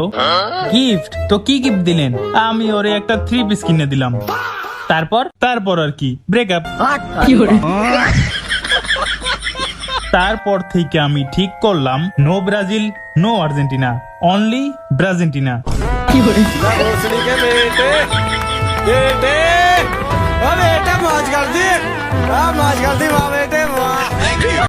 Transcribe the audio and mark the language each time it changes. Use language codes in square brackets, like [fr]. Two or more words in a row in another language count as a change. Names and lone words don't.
[bn] গিফট তো কি গিফট দিলেন? আমি ওরে একটা 3 পিস কিনে দিলাম। তারপর আর কি ব্রেকআপ। তারপর থেকে আমি ঠিক করলাম, [en] No Brazil no Argentina, only Brazentina. [hi] बेटे मौज कर दी, मौज कर दी बेटे।